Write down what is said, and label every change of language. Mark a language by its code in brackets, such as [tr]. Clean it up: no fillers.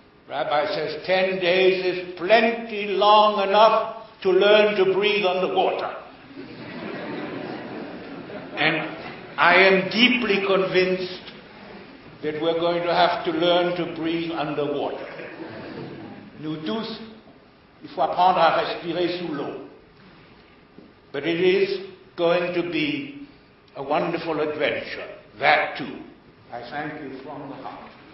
[en] Rabbi says 10 days is plenty long enough to learn to breathe underwater. And I am deeply convinced that we're going to have to learn to breathe underwater. [fr] Nous tous, il faut apprendre à respirer sous l'eau. [en] But it is going to be a wonderful adventure, that too. I thank you from the heart.